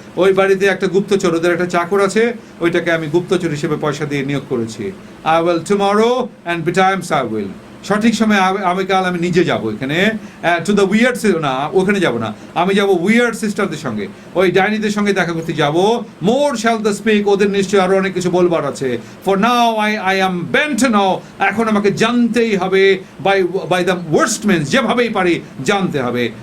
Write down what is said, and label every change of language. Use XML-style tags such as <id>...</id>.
<bn>ওই বাড়িতে একটা গুপ্তচর, ওদের একটা চাকর আছে, ওইটাকে আমি গুপ্তচর হিসেবে পয়সা দিয়ে নিয়োগ করেছি।</bn> <en>I will tomorrow and betimes I will.</en> <bn>সঠিক সময় আগামীকাল আমি নিজে যাব এখানে, টু দ্য উইয়ার্ড, না ওখানে যাব না, আমি যাব উইয়ার্ড সিস্টারদের সঙ্গে, ওই ডাইনিদের সঙ্গে দেখা করতে যাব।</bn> <en>more shall the speak,</en> <bn>ওদের নিশ্চয়ই আরো অনেক কিছু বলবার আছে।</bn> <en>for now I am bent now,</en> <bn>এখন আমাকে জানতেই হবে,</bn> <en>by the worst means,</en> <bn>যেভাবেই পারি জানতে হবে।</bn>